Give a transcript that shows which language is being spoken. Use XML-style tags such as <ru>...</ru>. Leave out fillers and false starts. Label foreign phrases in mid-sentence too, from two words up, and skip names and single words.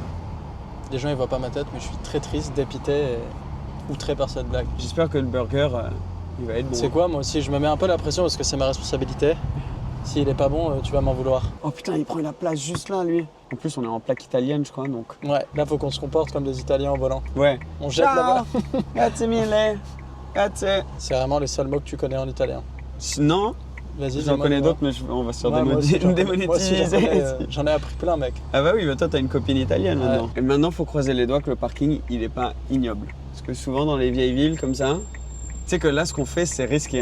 <fr>Les gens, ils voient pas ma tête, mais je suis très triste, dépité et outré par cette blague. J'espère que le burger, il va être bon. C'est quoi, moi aussi, je me mets un peu la pression parce que c'est ma responsabilité. S'il est pas bon, tu vas m'en vouloir. Oh putain, il prend la place juste là, lui. En plus, on est en plaque italienne, je crois, donc. Ouais, là, faut qu'on se comporte comme des Italiens en volant. Ouais. On jette là-bas.</fr> <it>Grazie mille. Grazie.</it> <fr>C'est vraiment les seuls mots que tu connais en italien. Non. Vas-y, j'en connais d'autres, mais on va se faire démonétiser. J'en ai appris plein, mec. Ah bah oui, mais toi, t'as une copine italienne maintenant. Et maintenant, faut croiser les doigts que le parking, il est pas ignoble. Parce que souvent, dans les vieilles villes comme ça, tu sais que là, ce qu'on fait, c'est risqué.</fr>